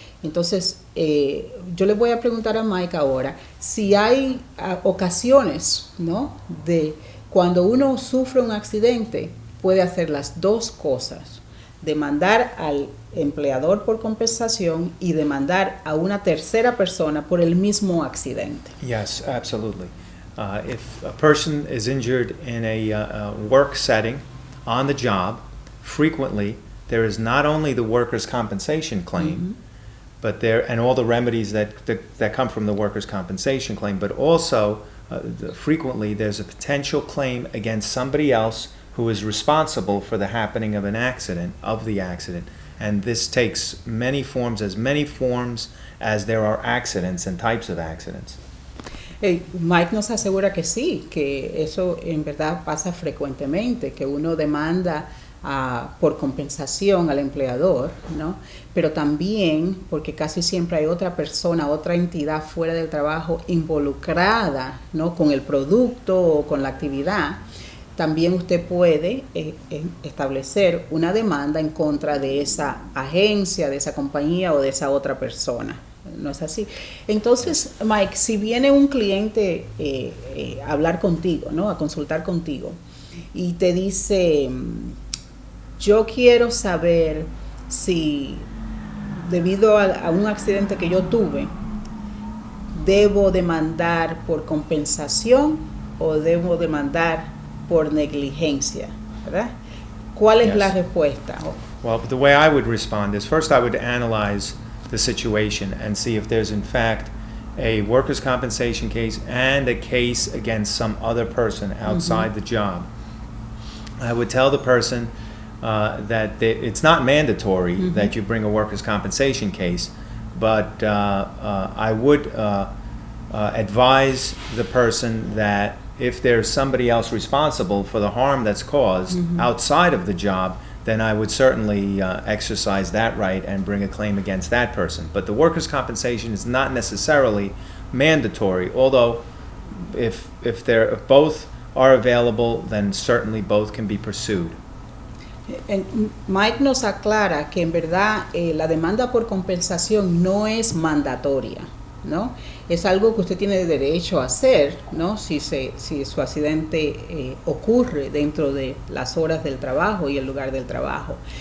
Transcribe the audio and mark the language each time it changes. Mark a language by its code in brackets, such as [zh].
[es] Entonces, yo le voy a preguntar a Mike ahora si hay ocasiones, ¿no? De cuando uno sufre un accidente, puede hacer las dos cosas: demandar al empleador por compensación y demandar a una tercera persona por el mismo accidente. [en] Yes, absolutely. If a person is injured in a work setting on the job, frequently there is not only the workers' compensation claim, but and all the remedies that come from the workers' compensation claim, but also frequently there's a potential claim against somebody else who is responsible for the happening of the accident. And this takes many forms as there are accidents and types of accidents. [es] Mike nos asegura que sí, que eso en verdad pasa frecuentemente, que uno demanda por compensación al empleador, ¿no? Pero también porque casi siempre hay otra persona, otra entidad fuera del trabajo involucrada, ¿no? Con el producto o con la actividad. También usted puede establecer una demanda en contra de esa agencia, de esa compañía o de esa otra persona. ¿No es así? Entonces, Mike, si viene un cliente a hablar contigo, ¿no? A consultar contigo y te dice, yo quiero saber si debido a un accidente que yo tuve, debo demandar por compensación o debo demandar por negligencia, ¿verdad? ¿Cuál es la respuesta? [en] Well, the way I would respond is first I would analyze the situation and see if there's in fact a workers' compensation case and a case against some other person outside the job. I would tell the person that it's not mandatory that you bring a workers' compensation case, but I would advise the person that if there's somebody else responsible for the harm that's caused outside of the job, then I would certainly exercise that right and bring a claim against that person. But the workers' compensation is not necessarily mandatory, although if both are available, then certainly both can be pursued. [es] Mike nos aclara que en verdad la demanda por compensación no es mandatoria, ¿no? Es algo que usted tiene derecho a hacer, ¿no? Si su accidente ocurre dentro de las horas del trabajo y el lugar del trabajo.